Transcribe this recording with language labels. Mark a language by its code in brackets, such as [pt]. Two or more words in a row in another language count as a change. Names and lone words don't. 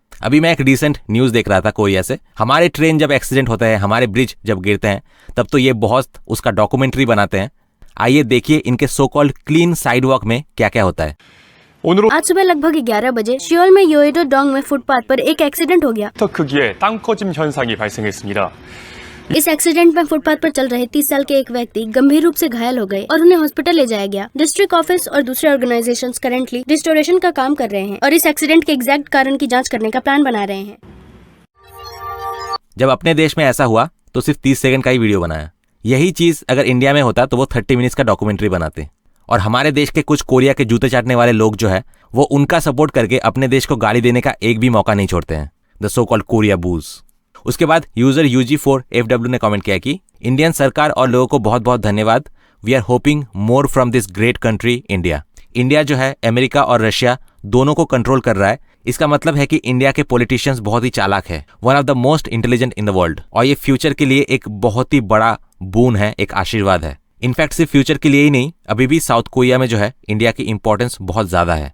[hi] अभी मैं एक [en] recent news [hi] देख रहा था कोरिया से। हमारे ट्रेन जब एक्सीडेंट होता है, हमारे ब्रिज जब गिरते हैं, तब तो ये बहुत उसका डॉक्यूमेंट्री बनाते हैं। आइए देखिए इनके [en] so called clean sidewalk [hi] में क्या क्या होता है। आज सुबह लगभग 11 बजे सियोल में योएडो डोंग में फुटपाथ पर एक एक्सीडेंट हो गया। [ko] 크기의 땅 꺼짐 현상이 발생했습니다. [hi] इस एक्सीडेंट में फुटपाथ पर चल रहे 30 साल के एक व्यक्ति गंभीर रूप से घायल हो गए और उन्हें हॉस्पिटल ले जाया गया। [en] district office [hi] और दूसरे ऑर्गेनाइजेशंस [en] currently restoration [hi] का काम कर रहे हैं और इस एक्सीडेंट के एग्जैक्ट कारण की जांच करने का प्लान बना रहे हैं। जब अपने देश में ऐसा हुआ तो सिर्फ 30 सेकंड का ही वीडियो बनाया। यही चीज अगर इंडिया में होता तो वो 30 मिनट्स का डॉक्यूमेंट्री बनाते। और हमारे देश के कुछ कोरिया के जूते चाटने वाले लोग जो है वो उनका सपोर्ट करके अपने देश को गाली देने का एक भी मौका नहीं छोड़ते हैं, [en] the so called Korea boos. [hi] उसके बाद यूजर UG4FW ने कमेंट किया कि इंडियन सरकार और लोगों को बहुत बहुत धन्यवाद। [en] we are hoping more from this great country India. [hi] इंडिया जो है अमेरिका और रशिया दोनों को कंट्रोल कर रहा है। इसका मतलब है कि इंडिया के पॉलिटिशियंस बहुत ही चालाक है, [en] one of the most intelligent in the world, [hi] और ये फ्यूचर के लिए एक बहुत ही बड़ा बून है, एक आशीर्वाद है। इनफैक्ट सिर्फ फ्यूचर के लिए ही नहीं, अभी भी साउथ कोरिया में जो है इंडिया की इंपॉर्टेंस बहुत ज्यादा है।